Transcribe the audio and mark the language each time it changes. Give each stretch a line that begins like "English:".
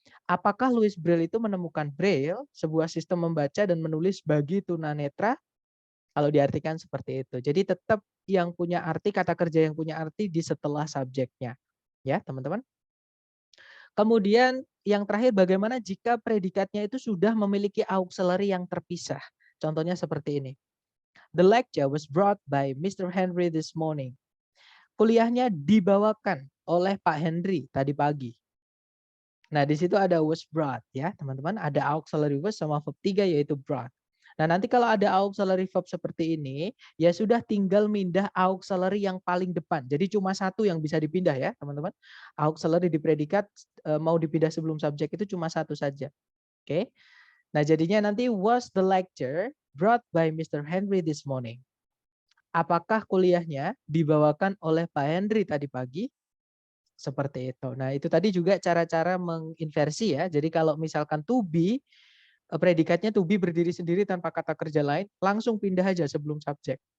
Indonesian: Apakah Louis Braille itu menemukan Braille, sebuah sistem membaca dan menulis bagi tunanetra? Kalau diartikan seperti itu. Jadi tetap yang punya arti, kata kerja yang punya arti di setelah subjeknya. Ya, teman-teman. Kemudian yang terakhir, bagaimana jika predikatnya itu sudah memiliki auxiliary yang terpisah? Contohnya seperti ini.
English: The lecture was brought by Mr. Henry this morning.
Indonesian: Kuliahnya dibawakan oleh Pak Henry tadi pagi. Nah, di situ ada was brought ya, teman-teman. Ada auxiliary was sama verb 3 yaitu brought. Nah, nanti kalau ada auxiliary verb seperti ini, ya sudah tinggal mindah auxiliary yang paling depan. Jadi cuma satu yang bisa dipindah ya, teman-teman. Auxiliary di predikat mau dipindah sebelum subjek itu cuma satu saja. Oke. Nah, jadinya nanti
English: was the lecture brought by Mr. Henry this morning.
Indonesian: Apakah kuliahnya dibawakan oleh Pak Henry tadi pagi? Seperti itu. Nah, itu tadi juga cara-cara menginversi ya. Jadi kalau misalkan to be, predikatnya to be berdiri sendiri tanpa kata kerja lain, langsung pindah aja sebelum subjek.